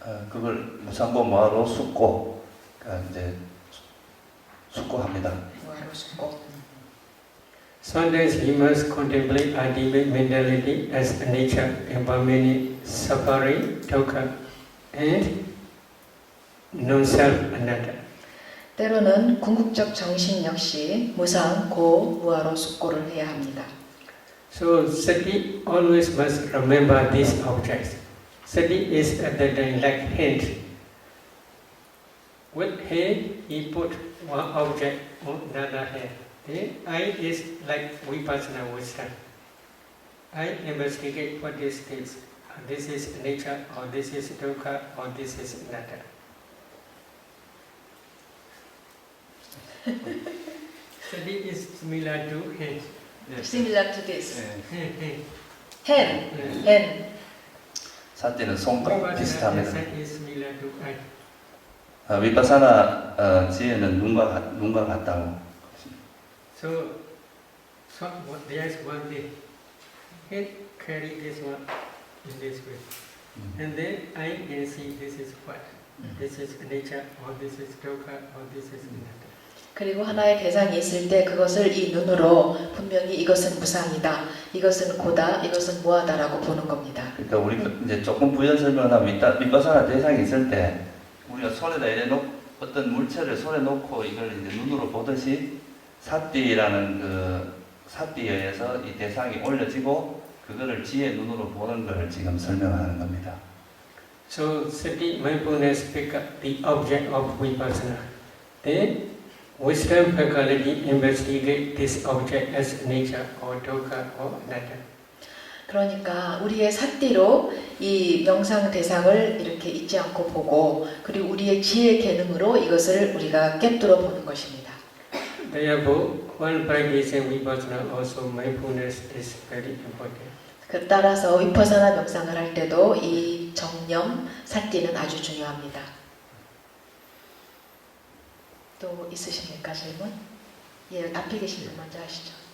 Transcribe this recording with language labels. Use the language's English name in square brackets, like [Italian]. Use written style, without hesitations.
[Korean] 그걸 무상고 무아로 숙고 이제 숙고합니다. 무아로 숙고. [English] Sometimes he must contemplate ultimate mentality as nature, impermanent, suffering, dukkha, and non-self, anatta. [Korean] 때로는 궁극적 정신 역시 무상, 고, 무아로 숙고를 해야 합니다. [English] So sati always must remember these objects. Sati is at the time like hand. With hand he put one object on another hand. The eye is like vipassana wisdom. I investigate what is this. This is nature, or this is dukkha, or this is anatta. Sati is similar to hand. Similar to this. Hand. hand. [Korean] 사띠는 손과 비슷합니다. [English] Sati is similar to eye. [Korean] 위파사나 지혜는 눈과 같다고. [English] So there is one thing. Head carry this one in this way, and then I can see this is what. This is nature, or this is dukkha, or this is anatta. [Korean] 그리고 하나의 대상이 있을 때 그것을 이 눈으로 분명히 이것은 무상이다, 이것은 고다, 이것은 무하다라고 보는 겁니다. 그러니까 우리가 이제 조금 부연 설명을 하면 위파사나 대상이 있을 때 우리가 손에다 어떤 물체를 손에 놓고 이걸 이제 눈으로 보듯이 사띠라는 그 사띠에 의해서 이 대상이 올려지고 그거를 지혜 눈으로 보는 걸 지금 설명하는 겁니다. [English] So sati mindfulness pick up the object of vipassana. Then wisdom faculty investigate this object as nature or dukkha or anatta. [Korean] 그러니까 우리의 삿대로 이 명상 대상을 이렇게 잊지 않고 보고 그리고 우리의 지혜 개능으로 이것을 우리가 깨뜨려 보는 것입니다. [English] Therefore, while practicing vipassana, also mindfulness is very important. [Korean] 그 따라서 위퍼사나 명상을 할 때도 이 정념, 삿대는 아주 중요합니다. 또 있으십니까 질문? 예, 앞에 계신 분 먼저 하시죠.